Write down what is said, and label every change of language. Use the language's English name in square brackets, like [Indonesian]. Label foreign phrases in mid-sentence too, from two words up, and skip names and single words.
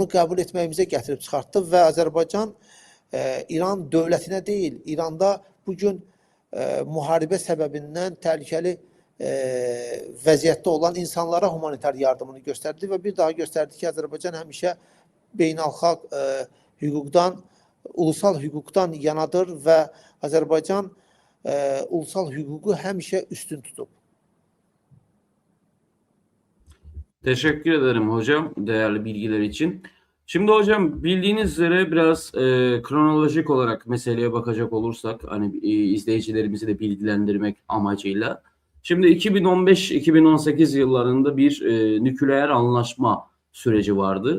[Azerbaijani] qəbul etməyimizə gətirib çıxartdı və Azərbaycan İran dövlətinə deyil, İranda bugün müharibə səbəbindən təhlükəli vəziyyətdə olan insanlara humanitar yardımını göstərdi və bir daha göstərdi ki, Azərbaycan həmişə beynəlxalq hüquqdan, ulusal hüquqdan yanadır və Azərbaycan ulusal hüququ həmişə üstün tutub. [Turkish] Teşekkür ederim hocam değerli bilgiler için. Şimdi hocam bildiğiniz üzere biraz kronolojik olarak meseleye bakacak olursak hani izleyicilerimizi de bilgilendirmek amacıyla. Şimdi 2015-2018 yıllarında bir nükleer anlaşma süreci vardı.